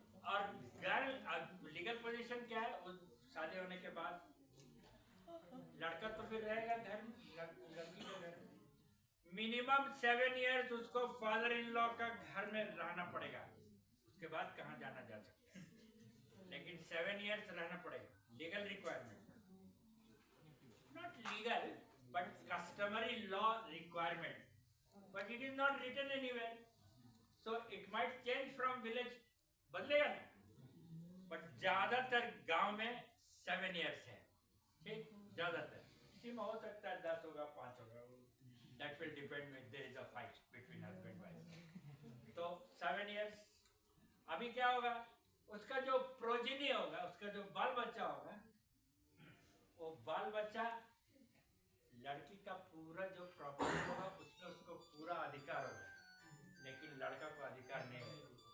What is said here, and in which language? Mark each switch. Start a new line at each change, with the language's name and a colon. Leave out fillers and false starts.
Hindi: और girl legal position क्या है? शादी होने के बाद लड़का तो फिर रहेगा घर में, लड़की के घर में. मिनिमम 7 इयर्स उसको फादर इन लॉ का घर में रहना पड़ेगा. उसके बाद कहाँ जाना जा सकता है, लेकिन 7 इयर्स रहना पड़ेगा.
English: Legal requirement, not legal but customary law requirement, but it is not written anywhere. So it might change from village,
Hindi: बदलेगा ना. but ज्यादातर गांव में 7 इयर्स है. ठीक, ज्यादातर. किसी में हो सकता है 10 होगा 5 होगा,
English: That will depend with there is a fight between husband wife.
Hindi: तो 7 इयर्स अभी क्या होगा, उसका जो प्रोजिनी होगा, उसका जो बाल बच्चा होगा, वो बाल बच्चा लड़की का पूरा जो प्रॉपर्टी होगा उसमें उसको पूरा अधिकार होगा, लेकिन लड़का को अधिकार नहीं है।